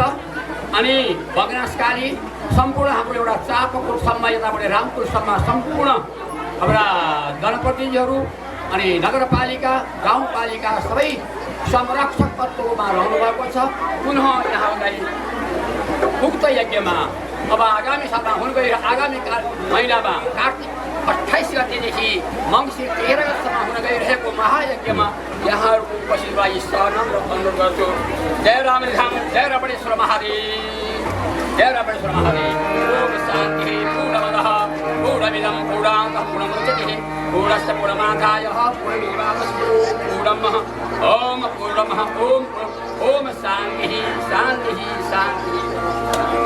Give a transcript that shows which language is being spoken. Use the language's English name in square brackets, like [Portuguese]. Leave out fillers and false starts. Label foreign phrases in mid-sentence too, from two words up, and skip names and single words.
[Nepali] अनि बगनासकाली सम्पूर्ण हाम्रो एउटा चापकोटसम्म यताबाट रामपुरसम्म सम्पूर्ण हाम्रा जनप्रतिनिधिहरू अनि नगरपालिका गाउँपालिका सबै संरक्षक तत्त्वमा रहनुभएको छ। पुनः यहाँलाई उक्त यज्ञमा अब आगामी सालमा हुन गएर आगामी महिनामा कार्तिक 28 गतेदेखि मङ्सिर 13 गतेसम्म हुन गइरहेको महायज्ञमा यहाँहरूको उपस्थितिलाई सहयोग र अनुरोध गर्छु। जय रामधाम, जय रमणेश्वर महादेव, जय रमणेश्वर महादेव। [Sanskrit] ओम शान्ति पूर्णमदः पूर्णमिदं पूर्णाङ्गः पूर्णमुदच्यते पूर्णस्य पूर्णमादाय पूर्णमेवावशिष्यते पूर्णम् ओम पूर्णमः ओम शान्तिः शान्तिः शान्तिः।